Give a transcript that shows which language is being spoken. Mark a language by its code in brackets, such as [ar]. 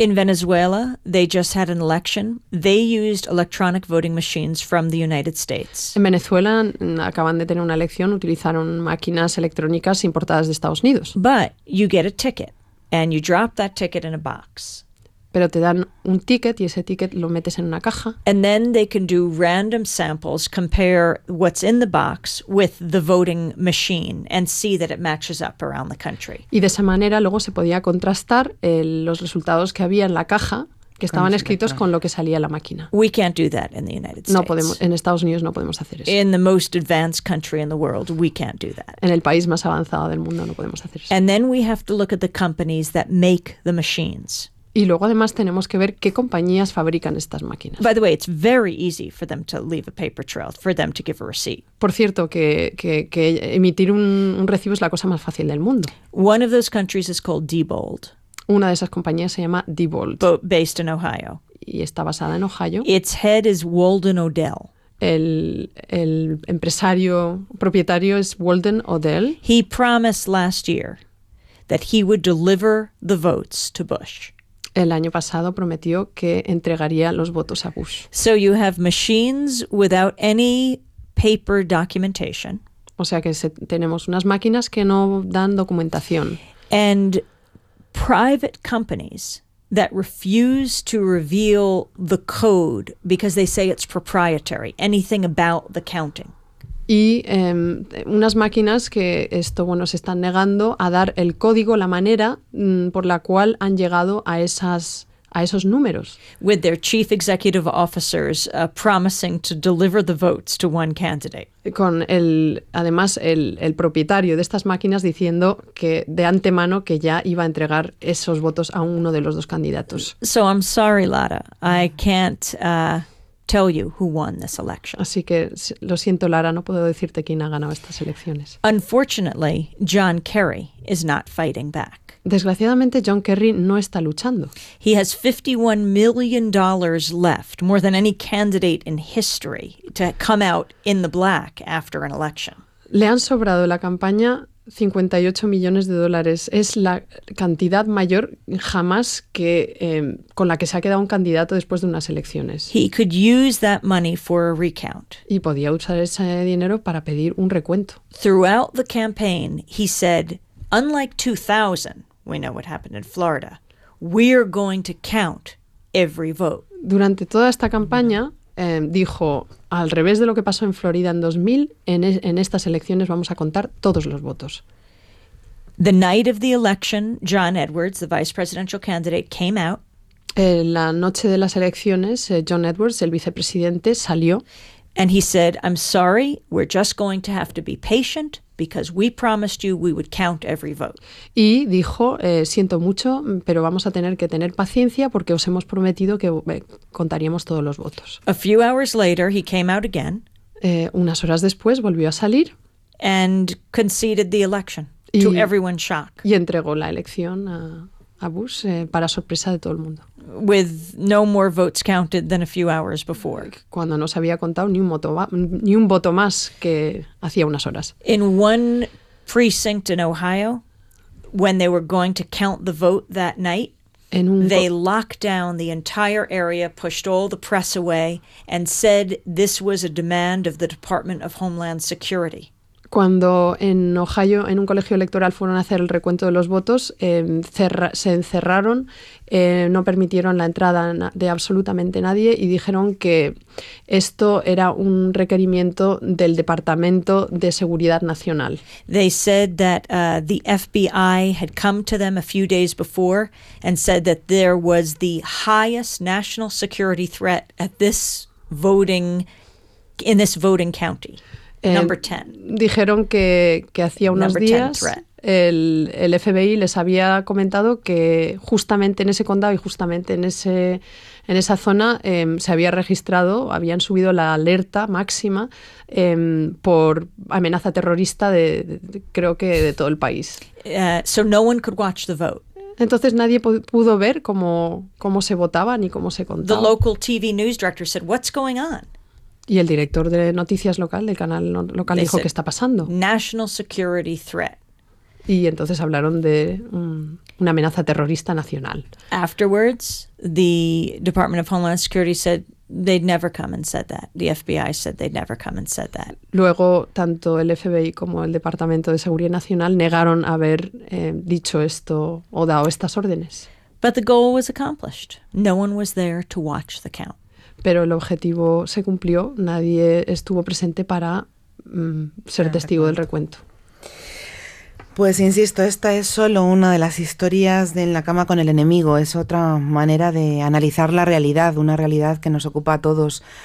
[en] In Venezuela, they just had an election. They used electronic voting machines from the United States. [es] En Venezuela acaban de tener una elección, utilizaron máquinas electrónicas importadas de Estados Unidos. [en] But you get a ticket and you drop that ticket in a box. [es] Pero te dan un ticket y ese ticket lo metes en una caja. [en] And then they can do random samples, compare what's in the box with the voting machine and see that it matches up around the country. [es] Y de esa manera luego se podía contrastar los resultados que había en la caja que estaban escritos con lo que salía la máquina. [en] We can't do that in the United States. [es] No podemos, en Estados Unidos no podemos hacer eso. [en] In the most advanced country in the world, we can't do that. [es] En el país más avanzado del mundo no podemos hacer eso. [en] And then we have to look at the companies that make the machines. [es] Y luego además tenemos que ver qué compañías fabrican estas máquinas. [en] By the way, it's very easy for them to leave a paper trail, for them to give a receipt. [es] Por cierto, que emitir un recibo es la cosa más fácil del mundo. [en] One of those countries is called Diebold. [es] Una de esas compañías se llama Diebold. [en] Based in Ohio. [es] Y está basada en Ohio. [en] Its head is Walden O'Dell. [es] El empresario propietario es Walden O'Dell. [en] He promised last year that he would deliver the votes to Bush. [es] El año pasado prometió que entregaría los votos a Bush. [en] So you have machines without any paper documentation. [es] O sea que tenemos unas máquinas que no dan documentación. [en] And private companies that refuse to reveal the code because they say it's proprietary, anything about the counting. [es] Y unas máquinas que esto, bueno, se están negando a dar el código, la manera por la cual han llegado a esos números. [en] With their chief executive officers promising to deliver the votes to one candidate. [es] Con además el propietario de estas máquinas diciendo que de antemano que ya iba a entregar esos votos a uno de los dos candidatos. [en] So I'm sorry, Lara, I can't tell you who won this election. [es] Así que lo siento, Lara, no puedo decirte quién ha ganado estas elecciones. [en] Unfortunately, John Kerry is not fighting back. [es] Desgraciadamente, John Kerry no está luchando. [en] He has $51 million left, more than any candidate in history, to come out in the black after an election. [es] Le han sobrado la campaña 58 millones de dólares. Es la cantidad mayor jamás que con la que se ha quedado un candidato después de unas elecciones. [en] He could use that money for a recount. [es] Y podía usar ese dinero para pedir un recuento. [en] Throughout the campaign, he said, unlike 2000, we know what happened in Florida, we're going to count every vote. [es] Durante toda esta campaña, dijo, al revés de lo que pasó en Florida en 2000, en estas elecciones vamos a contar todos los votos. [en] The night of the election, John Edwards, the vice presidential candidate, came out. [es] La noche de las elecciones, John Edwards, el vicepresidente, salió. [en] And he said, I'm sorry, we're just going to have to be patient. Because we promised you we would count every vote. [es] Y dijo, siento mucho, pero vamos a tener que tener paciencia porque os hemos prometido que contaríamos todos los votos. [en] A few hours later, he came out again. [es] Unas horas después volvió a salir. [en] And conceded the election to everyone's shock. [es] Y entregó la elección a Bush para sorpresa de todo el mundo. [en] With no more votes counted than a few hours before. [es] Cuando no se había contado ni un voto más que hacía unas horas. [en] In one precinct in Ohio, when they were going to count the vote that night, they locked down the entire area, pushed all the press away, and said this was a demand of the Department of Homeland Security. [es] Cuando en Ohio, en un colegio electoral, fueron a hacer el recuento de los votos, se encerraron, no permitieron la entrada de absolutamente nadie y dijeron que esto era un requerimiento del Departamento de Seguridad Nacional. [en] They said that the FBI had come to them a few days before and said that there was the highest national security threat at this voting, in this voting county. Number 10. [es] Dijeron que hacía unos [en] Number [es] días el FBI les había comentado que justamente en ese condado y justamente en esa zona se había registrado, habían subido la alerta máxima por amenaza terrorista de todo el país. [en] So no one could watch the vote. [es] Entonces nadie pudo ver cómo se votaba ni cómo se contaba. [en] The local TV news director said, "What's going on?" [es] Y el director de noticias local, del canal local, dijo, ¿qué está pasando? [en] National security threat. [es] Y entonces hablaron de una amenaza terrorista nacional. [en] Afterwards, the Department of Homeland Security said they'd never come and said that. The FBI said they'd never come and said that. [es] Luego, tanto el FBI como el Departamento de Seguridad Nacional negaron haber dicho esto o dado estas órdenes. [en] But the goal was accomplished. No one was there to watch the count. [es] Pero el objetivo se cumplió. Nadie estuvo presente para ser testigo del recuento. Pues insisto, esta es solo una de las historias de En la cama con el enemigo. Es otra manera de analizar la realidad, una realidad que nos ocupa a todos.